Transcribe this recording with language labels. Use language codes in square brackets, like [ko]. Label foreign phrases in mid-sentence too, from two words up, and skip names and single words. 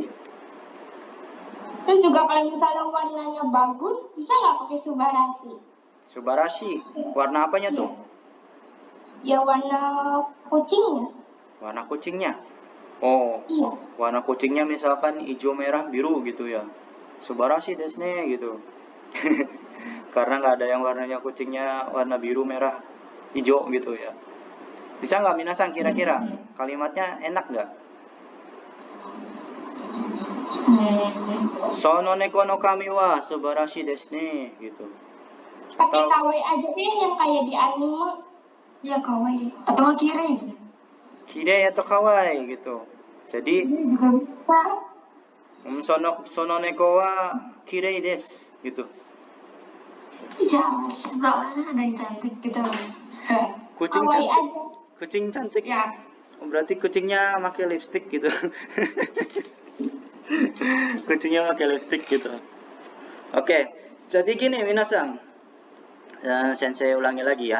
[id] Terus juga kalau misalnya warnanya bagus, bisa nggak pakai subarashi? Subarashi, warna apanya tuh? Ya warna kucingnya. Warna kucingnya. Oh, Iya. warna kucingnya misalkan hijau, merah, biru gitu ya. [ja] すばらしいですね gitu. [id] Karena nggak ada yang warnanya kucingnya warna biru, merah, hijau gitu ya. Bisa nggak minasan kira-kira? Kalimatnya enak nggak? [ja] その猫の髪はすばらしいですね [id] gitu. Pakai kawaii aja deh yang kayak di anime. Ya kawaii. Atau kirei. Kirei atau kawaii gitu. Jadi Juga bisa. [ja] その猫はきれいです gitu. [id] Iya, soalnya ada yang cantik gitu. Kucing Kawaii cantik. aja. Kucing cantik. Ya. Oh, berarti kucingnya pakai lipstick gitu. Kucingnya pakai lipstick gitu. Oke, jadi gini minasan. Sensei ulangi lagi ya.